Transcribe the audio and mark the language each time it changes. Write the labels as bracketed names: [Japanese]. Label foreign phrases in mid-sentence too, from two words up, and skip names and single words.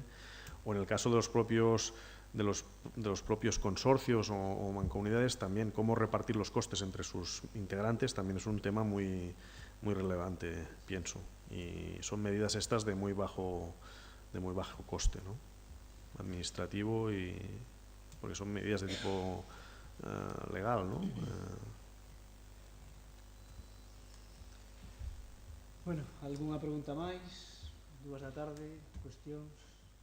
[Spanish] O en el caso de los propios consorcios o mancomunidades, también cómo repartir los costes entre sus integrantes también es un tema muy relevante, pienso. Y son medidas estas de muy bajo coste, ¿no? Administrativo, porque son medidas de tipo legal, ¿no? [Galician] Bueno, algunha pregunta máis? 2 da tarde, cuestións?